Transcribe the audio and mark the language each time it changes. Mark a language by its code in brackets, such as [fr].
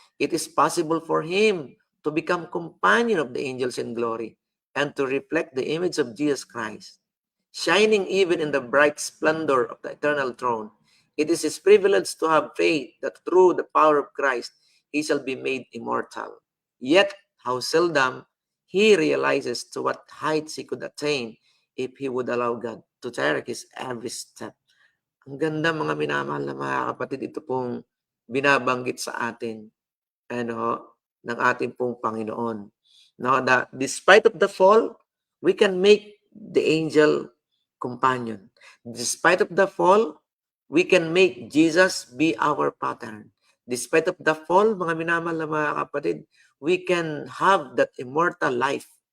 [en] It is possible for him to become companion of the angels in glory and to reflect the image of Jesus Christ, shining even in the bright splendor of the eternal throne. It is his privilege to have faith that through the power of Christ, he shall be made immortal. Yet, how seldom he realizes to what heights he could attain if he would allow God to direct his every step. [tl] Ang ganda, mga minamahal na mga kapatid, ito pong binabanggit sa atin ng ating pong Panginoon. [en] No, that despite of the fall, we can make the angel companion. Despite of the fall, we can make Jesus be our pattern. Despite of the fall, [tl] mga minamahal na mga kapatid, [en] we can have that immortal life.